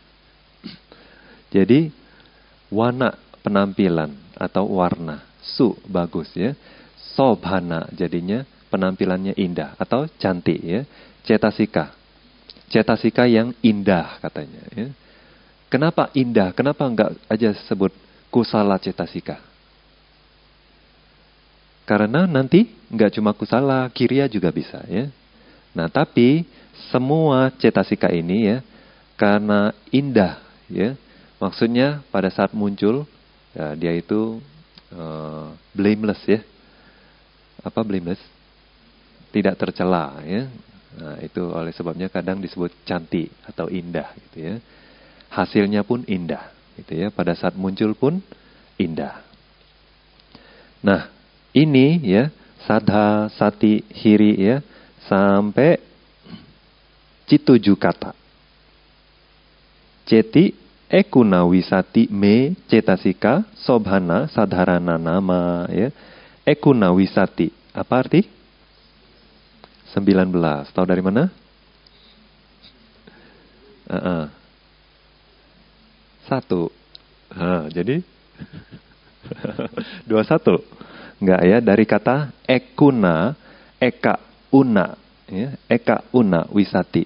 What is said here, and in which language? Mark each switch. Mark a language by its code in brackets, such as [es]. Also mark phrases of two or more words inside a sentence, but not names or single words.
[id] Jadi warna penampilan atau warna, bagus ya. Sobhana jadinya penampilannya indah atau cantik ya. Cetasika, cetasika yang indah katanya ya. Kenapa indah? Kenapa enggak aja sebut kusala cetasika? Karena nanti nggak cuma kusala, kirya juga bisa ya. Nah, tapi semua cetasika ini ya, karena indah ya, maksudnya pada saat muncul ya, dia itu blameless ya. Apa blameless? Tidak tercela ya. Nah, itu oleh sebabnya kadang disebut cantik atau indah gitu ya. Hasilnya pun indah gitu ya, pada saat muncul pun indah. Nah, ini ya, sadha, sati, hiri ya, sampai cituju kata. [pi] Ceti, ekuna wisati me cetasika, sobhana, sadharana nama ya. Ekuna wisati, [id] apa arti? 19, tahu dari mana? 1. Jadi 21. Enggak ya, dari kata ekuna, [pi] eka una [id] ya, [pi] eka una wisati.